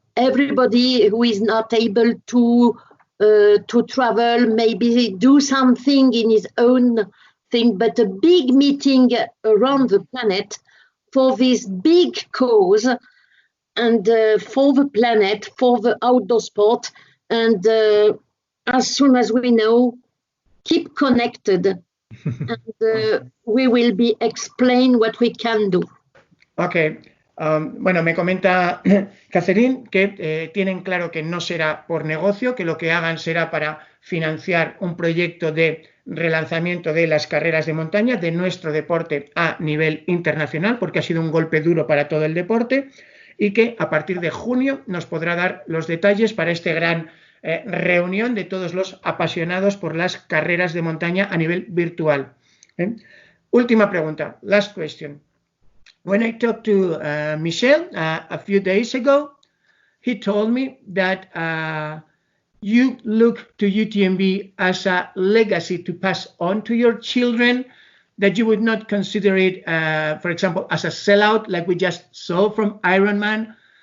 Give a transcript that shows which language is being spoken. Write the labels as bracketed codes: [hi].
[en] Everybody who is not able to travel, maybe do something in his own thing, but a big meeting around the planet for this big cause, and for the planet, for the outdoor sport. And as soon as we know, keep connected, and we will be explain what we can do. Okay. [es] Bueno, me comenta Catherine que tienen claro que no será por negocio, que lo que hagan será para financiar un proyecto de relanzamiento de las carreras de montaña, de nuestro deporte a nivel internacional, porque ha sido un golpe duro para todo el deporte, y que a partir de junio nos podrá dar los detalles para esta gran reunión de todos los apasionados por las carreras de montaña a nivel virtual. Última pregunta, [en] last question. When I talked to Michel a few days ago, he told me that you look to UTMB as a legacy to pass on to your children, that you would not consider it, for example, as a sellout like we just saw from Ironman.